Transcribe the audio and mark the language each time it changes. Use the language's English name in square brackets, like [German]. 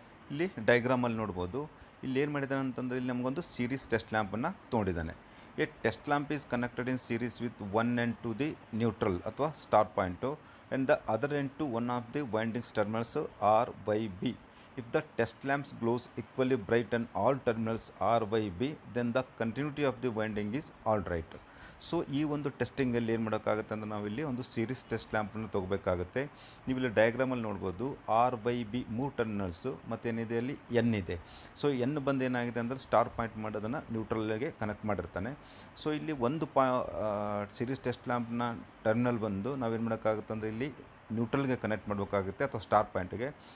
[Kannada] ಇಲ್ಲಿ ಡಯಾಗ್ರಾಮಲ್ಲಿ ನೋಡ್ಬೋದು. ಇಲ್ಲಿ ಏನು ಮಾಡಿದ್ದಾನೆ ಅಂತಂದರೆ, ಇಲ್ಲಿ ನಮಗೊಂದು series test ಲ್ಯಾಂಪನ್ನು ತೊಗೊಂಡಿದ್ದಾನೆ. [English] a test lamp is connected in series with one end to the neutral [Kannada] ಅಥವಾ [English] Star point and the other end to one of the windings terminals R Y B. If the test lamps glows equally bright on all terminals R, Y, B, then the continuity of the winding is all right. [Kannada] So ಈ ಒಂದು ಟೆಸ್ಟಿಂಗಲ್ಲಿ ಏನು ಮಾಡೋಕ್ಕಾಗುತ್ತೆ ಅಂದರೆ, ನಾವಿಲ್ಲಿ ಒಂದು series test ಲ್ಯಾಂಪನ್ನು ತೊಗೋಬೇಕಾಗುತ್ತೆ. ನೀವಿಲ್ಲಿ ಡಯಾಗ್ರಾಮಲ್ಲಿ ನೋಡ್ಬೋದು, R Y B 3 terminals ಮತ್ತೇನಿದೆ ಅಲ್ಲಿ ಎನ್ ಇದೆ. ಸೊ ಎನ್ ಬಂದು ಏನಾಗಿದೆ ಅಂದರೆ, ಸ್ಟಾರ್ ಪಾಯಿಂಟ್ ಮಾಡೋದನ್ನು ನ್ಯೂಟ್ರಲ್ಗೆ ಕನೆಕ್ಟ್ ಮಾಡಿರ್ತಾನೆ. ಸೊ ಇಲ್ಲಿ ಒಂದು ಸೀರೀಸ್ ಟೆಸ್ಟ್ ಲ್ಯಾಂಪ್ನ ಟರ್ಮಿನಲ್ ಬಂದು ನಾವೇನು ಮಾಡೋಕ್ಕಾಗುತ್ತೆ ಅಂದರೆ, ಇಲ್ಲಿ ನ್ಯೂಟ್ರಲ್ಗೆ ಕನೆಕ್ಟ್ ಮಾಡಬೇಕಾಗುತ್ತೆ ಅಥವಾ ಸ್ಟಾರ್ ಪಾಯಿಂಟ್ಗೆ.